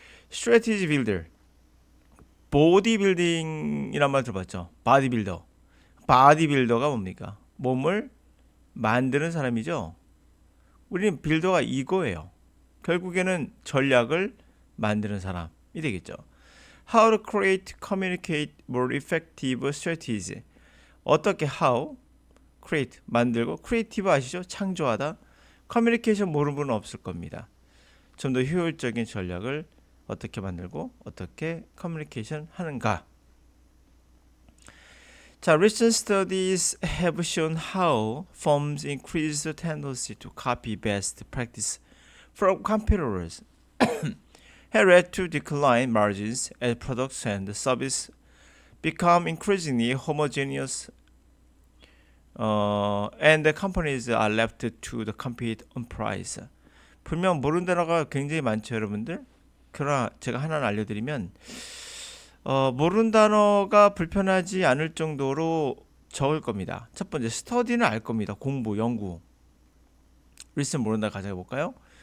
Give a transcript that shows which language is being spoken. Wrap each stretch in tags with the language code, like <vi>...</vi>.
<ko>스트래티지 빌더, 보디빌딩이란 말 들어봤죠? 바디빌더. 바디빌더가 뭡니까? 몸을 만드는 사람이죠. 우리는 빌더가 이거예요. 결국에는 전략을 만드는 사람이 되겠죠.</ko> <en>How to create, communicate more effective strategies.</en> <ko>어떻게 how, create, 만들고, creative 아시죠? 창조하다. 커뮤니케이션 모르는 분은 없을 겁니다. 좀 더 효율적인 전략을 어떻게 만들고 어떻게 커뮤니케이션 하는가. 자,</ko> <en>recent studies have shown how firms increase the tendency to copy best practice from competitors have led to decline margins as products and services become increasingly homogeneous and the companies are left to the compete on price.</en> <ko>분명 모르는 단어가 굉장히 많죠, 여러분들. 그러나 제가 하나 알려드리면 모르는 단어가 불편하지 않을 정도로 적을 겁니다. 첫 번째, 스터디는 알 겁니다. 공부, 연구. 리슨 모르는 단어 가져가 볼까요?</ko>